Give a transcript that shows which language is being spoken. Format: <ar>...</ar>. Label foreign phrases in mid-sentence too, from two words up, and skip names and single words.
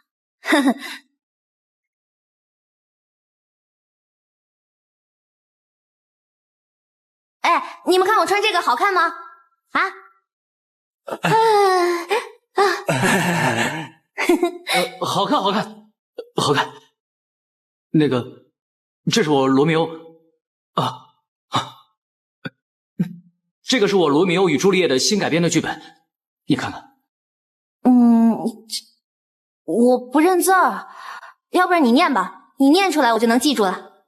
<zh>哎，你們看我穿這個好看嗎？啊？好看，好看，好看。那個，這是我羅密歐啊。這個是我羅密歐與朱麗葉的新改編的劇本，你看看。我不認字兒，要不然你念吧，你念出來我就能記住了。</zh>